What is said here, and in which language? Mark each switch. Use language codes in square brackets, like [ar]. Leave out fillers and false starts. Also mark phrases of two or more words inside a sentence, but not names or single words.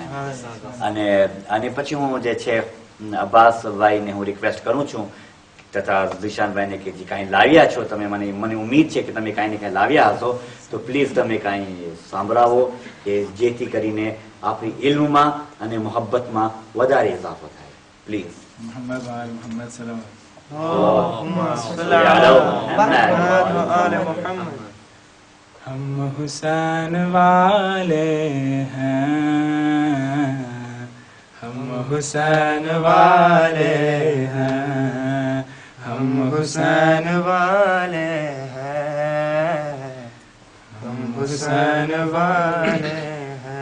[gu] અને પછી હું જે છે અબ્બાસભાઈને હું રિક્વેસ્ટ કરું છું તથા ઝીશાનભાઈને કે જે કાંઈ લાવ્યા છો તમે, મને ઉમ્મીદ છે કે તમે કાંઈ ને કાંઈ લાવ્યા હશો, તો પ્લીઝ તમે કાંઈ સાંભળાવો કે જેથી કરીને આપણી ઇલ્મમાં અને મોહબ્બતમાં વધારે ઇજાફો થાય. પ્લીઝ. [ar] محمد وآل محمد صلوات. [ur] ہم حسین والے ہیں، ہم حسین والے ہیں، ہم حسین والے ہیں، ہم حسین والے ہیں.